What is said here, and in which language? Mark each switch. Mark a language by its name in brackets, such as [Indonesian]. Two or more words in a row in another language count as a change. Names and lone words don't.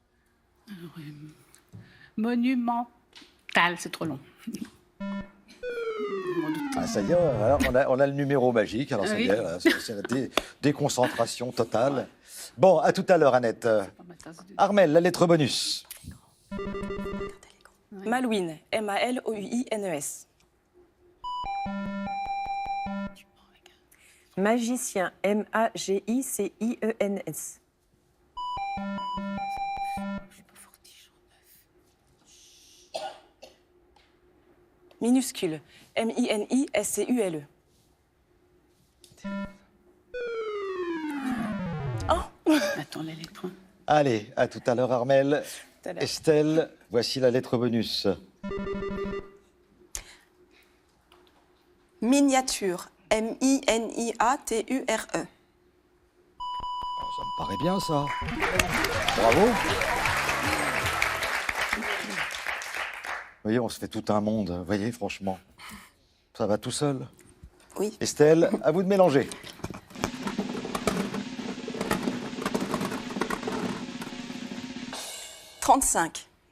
[French] Monumental, c'est trop long. Ah, ça y est, alors, on a le numéro magique. Alors, ça y est, Oui. là, c'est la déconcentration totale. Bon, à tout à l'heure, Annette. Pas ma tasse de- Armel, la lettre bonus. Malouine, M-A-L-O-U-I-N-E-S. Magicien, M-A-G-I-C-I-E-N-S. Minuscule, M-I-N-I-S-C-U-L-E. Attends, les lettres. Allez, à tout à l'heure, Armel. Tout à l'heure. Estelle, voici la lettre bonus. Miniature, M-I-N-I-A-T-U-R-E. Ça me paraît bien, ça. Bravo. Vous voyez, on se fait tout un monde. Vous voyez, franchement. Ça va tout seul. Oui. Estelle, à vous de mélanger. « 35.